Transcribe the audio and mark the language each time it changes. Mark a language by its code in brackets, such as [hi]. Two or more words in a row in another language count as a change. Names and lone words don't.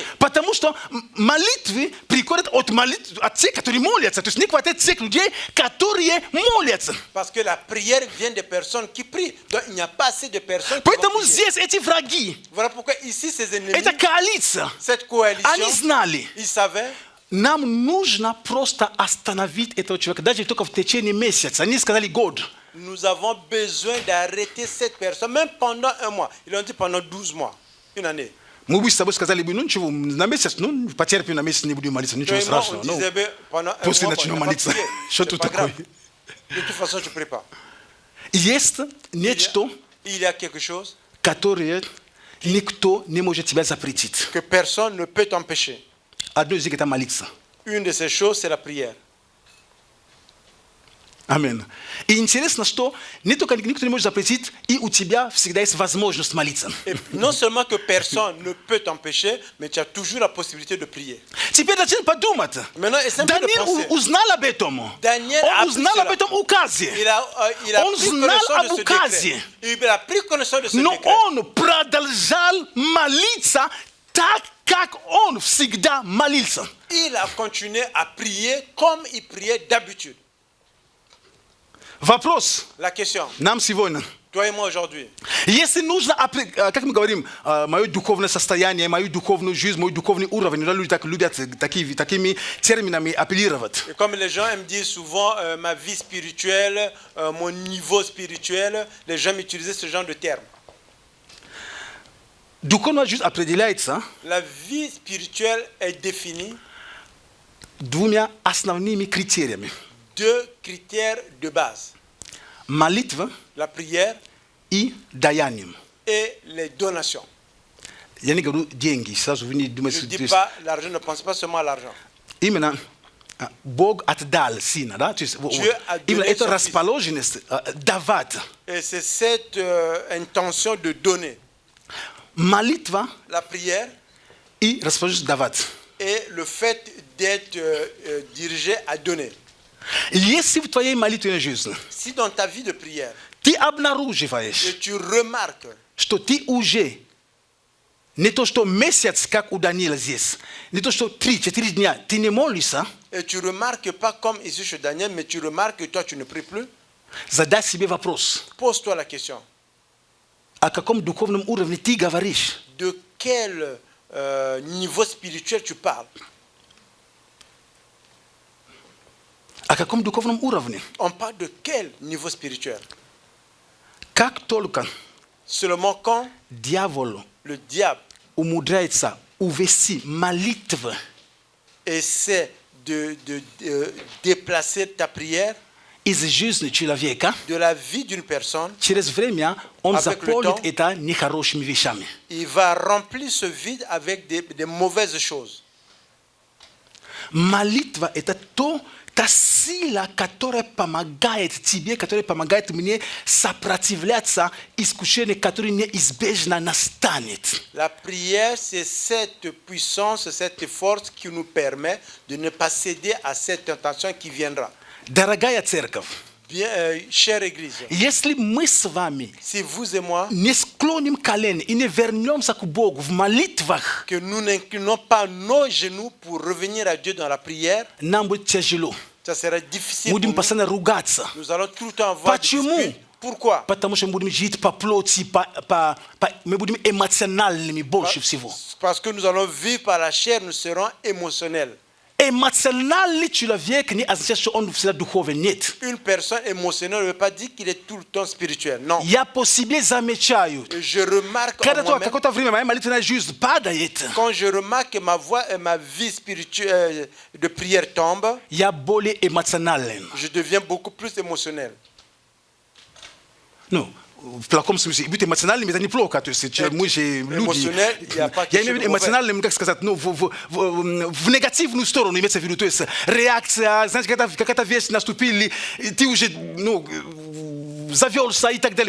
[ru] Потому что молитвы приходят от тех, которые молятся. То есть не хватает тех людей, которые молятся. [fr] Parce que la prière vient des personnes qui prient. Donc il n'y a pas assez de personnes qui [ru] Поэтому [fr] vont prier. [ru] здесь эти враги, [fr] Voilà pourquoi ici, ces ennemis, [ru] эта коалиция, [fr] cette [ru] они [fr] coalition, [ru] знали, [fr] ils savaient [ru] Nam нужно просто остановить этого человека, даже только в течение месяца. Они сказали год. [fr] Nous avons besoin d'arrêter cette personne, même pendant un mois. Ils l'ont dit pendant 12 mois, une année. [ru] Мы бы с тобой сказали бы, ну ничего, на месяц, ну потерпим на месяц, не будем молиться, ничего страшного. [fr] On disait, pendant un [ru] После [fr] mois, [ru] начнем [fr] on n'a pas [ru] молиться. [fr] prié. [ru] Что [fr] C'est [ru] тут [fr] pas [ru] такое? [fr] grave. De toute façon, tu ne pries pas. [ru] Есть нечто, [fr] Il y a quelque chose [ru] которое никто не может тебя запретить. [fr] que personne ne peut t'empêcher. [ru] Одно из них это молиться. [fr] Une de ces choses, c'est la prière. [ru] Амин. И интересно, что не только никто не может запретить, и у тебя всегда есть возможность молиться. [fr] Et non seulement que personne ne peut t'empêcher, mais tu as toujours la possibilité de prier. [ru] Теперь начни подумать. [fr] Maintenant, essaie de [ru] Даниил [fr] penser. [ru] узнал об этом. [fr] Daniel a [ru] Он [fr] appris [ru] узнал [fr] cela. [ru] об этом указе. [fr] Il a [ru] Он [fr] pris [ru] знал [fr] connaissance [ru] об [fr] de ce [ru] указе. [fr] décret. Il a pris connaissance de ce [ru] Но [fr] décret. [ru] он продолжал молиться так, как он всегда молился. [fr] Il a continué à prier comme il priait d'habitude. [ru] Вопрос [fr] La question, [ru] нам сегодня. [fr] toi et moi aujourd'hui, [ru] Если нужно, как мы говорим, мое духовное состояние, мою духовную жизнь, мой духовный уровень, люди так любят такими терминами апеллировать. [fr] et comme les gens me disent souvent ma vie spirituelle, mon niveau spirituel, les gens m'utilisaient ce genre de termes. [ru] Духовная жизнь определяется [fr] La vie spirituelle est définie [ru] двумя основными критериями. [fr] deux critères de base, [ru] Молитва [fr] la prière [ru] и даяние. [fr] et les donations. [ru] Я не говорю деньги, сразу вы не [fr] Je [ru] думаете, [fr] ne dis pas l'argent, ne pense pas seulement à l'argent. [ru] именно Бог отдал Сына, да? То есть, [fr] Dieu a [ru] именно [fr] donné [ru] эта [fr] son [ru] расположенность давать. [fr] Et c'est cette intention de donner, [ru] Молитва [fr] la prière [ru] и расположенность давать. [fr] et le fait d'être dirigé à donner. [ru] Если в твоей молитвенной жизни [fr] Si dans ta vie de prière, [ru] ты обнаруживаешь, [fr] et tu remarques [ru] что ты уже не то, что месяц, как у Даниила здесь, не то, что 3-4 дня, ты не молишься, [fr] et tu remarques pas comme ici chez Daniel, mais tu remarques que toi tu ne pries plus, [ru] задай себе вопрос, [fr] pose-toi la question, [ru] о каком духовном уровне ты говоришь? [fr] de quel niveau spirituel tu parles? [ru] О каком духовном уровне? [fr] On parle de quel niveau spirituel? [ru] Как только [fr] Seulement quand [ru] дьявол [fr] le diable [ru] умудряется увести молитву [fr] essaie de déplacer ta prière [ru] из жизни человека, [fr] de la vie d'une personne, [ru] через время он [fr] Avec le [ru] заполнит [fr] temps, [ru] это нехорошими вещами. [fr] il va remplir ce vide avec des mauvaises choses. [ru] Молитва – это та сила, которая помогает тебе, которая помогает мне сопротивляться искушению, которое неизбежно настанет. [fr] La prière, c'est cette puissance, cette force qui nous permet de ne pas céder à cette tentation qui viendra. [ru] Дорогая церковь, [fr] Bien, chère Église, [ru] если мы с вами [fr] si vous et moi, [ru] не склоним колени и не вернемся к Богу в молитвах, [fr] que nous n'inclinons pas nos genoux pour revenir à Dieu dans la prière, [ru] нам будет тяжело. [fr] ça sera difficile [ru] Будем [fr] pour nous. [ru] постоянно ругаться. [fr] Nous allons tout le temps avoir des [ru] Почему? [fr] disputes. Pourquoi? [ru] Потому что мы будем жить по плоти, мы будем эмоциональными больше всего. [fr] Parce que nous allons vivre par la chair, nous serons émotionnels. [ru] Эмоциональный человек не означает, что он всегда духовен. Нет. [fr] Une personne émotionnelle ne veut pas dire qu'il est tout le temps spirituel. Non. [ru] Я по себе замечаю. [fr] Et je remarque en [ru] Когда [fr] moi-même, [ru] какое-то время моя молитвенная жизнь падает, [fr] quand je remarque que ma vie spirituelle de prière tombe, [ru] я более эмоционален. [fr] je deviens beaucoup plus émotionnel. [ru] Ну, в плохом смысле. Быть эмоциональным – это неплохо. То есть мы же люди. Я имею в виду эмоциональным, как сказать, ну, в негативную сторону имеется в виду. То есть реакция, знаете, какая-то вещь наступила, ты уже, ну, завелся и так далее.